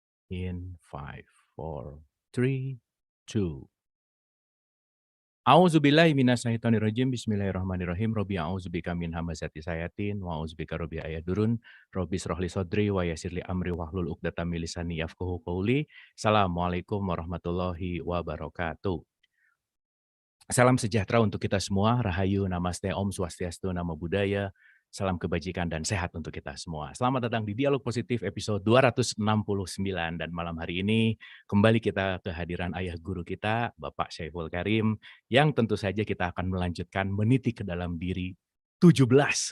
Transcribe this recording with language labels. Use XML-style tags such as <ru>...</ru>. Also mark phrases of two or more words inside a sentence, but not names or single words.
<en>In 5, 4, 3, 2.</en> <ar>أعوذ بالله من الشيطان الرجيم. بسم الله الرحمن الرحيم رب أعوذ بك من همزات الشياطين وأعوذ بك رب أن يحضرون. رب اشرح لي صدري ويسر لي أمري واحلل عقدة من لساني يفقهوا قولي. السلام عليكم ورحمة الله وبركاته.</ar> <id>Salam sejahtera untuk kita semua. Rahayu, namaste, Om Swastiastu, Namo Buddhaya. Salam kebajikan dan sehat untuk kita semua. Selamat datang di Dialog Positif episode 269. Dan malam hari ini kembali kita kehadiran ayah guru kita, Bapak Syaiful Karim, yang tentu saja kita akan melanjutkan meniti ke dalam diri 17.</id>